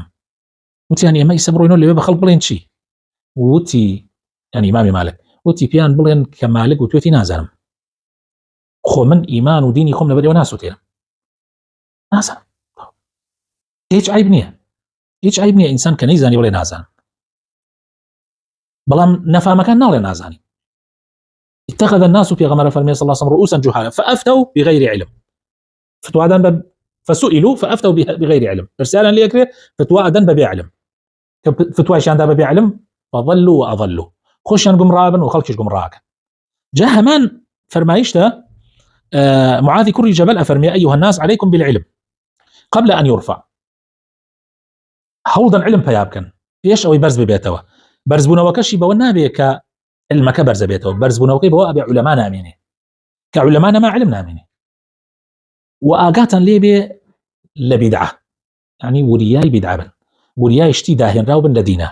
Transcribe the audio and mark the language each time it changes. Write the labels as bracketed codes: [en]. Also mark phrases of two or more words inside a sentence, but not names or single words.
[ckb] وتیان ئێمە ئیسە بڕۆینەوە لەوێ بە خەڵک بڵێن چی؟ وتی ینی ئیمامی مالک وتی پیان بڵێن کە مالک وتوێتی نازانم، خۆ من ئیمان و دینی خۆم لەبەرەوە ناسووتێنم، نازانم. هیچ عیب نییە، هیچ عیب نییە ئینسان کە نەیزانی بڵێ نازانم، بەڵام نەفامەکان ناڵێ نازانی. [ar] اتخذ الناس [ckb] پێغەمبەر فەرمێ [ar] صلی الله عليه وسلم رؤوسا جهالا فافتوا بغير علم، فتوادان فسئلوا فافتوا بغير علم. [ckb] پرسیاریان لێ ئەکرێ فتوادان بەبێ علم، کە فتوایشیاندا بەبێ علم [ar] فضلوا واضلوا، [ckb] خۆشیان گومڕابن و خەڵکیش گومڕاکەن. جا هەمان فەرمایشتە [ar] معاذ كري جبل أفرمي أيها الناس عليكم بالعلم قبل أن يرفع. [ckb] هەوڵدەن علم پیا بکەن پێش ئەوەی بەرز ببێتەوە. بەرزبوونەوەکەشی بەوە نابێ کە علمەکە بەرز بێتەوە، بەرزبوونەوەکەی بەوە ئەبێ علەما نامێنێ، کە علەما نەما علم نامێنێ. و ئاگاتان لێ بێ لە بیدعە، ینی وریای بیدعە بن، وریای شتی داهێنراو بن لە دینە.